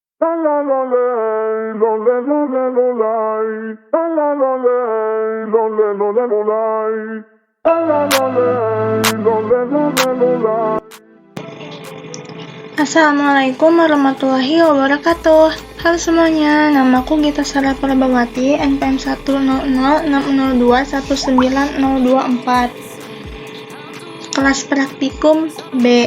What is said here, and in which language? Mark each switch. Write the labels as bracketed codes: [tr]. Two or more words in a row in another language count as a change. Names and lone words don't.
[ar] La la la lay, lo le lo le lo lay. La la la lay, lo le lo le lo lay. La la la lay, lo le lo le lo lay. السلام عليكم ورحمة الله وبركاته. [id] Halo semuanya, namaku Gita Sara Prabawati, NPM 10060219024. Kelas praktikum B.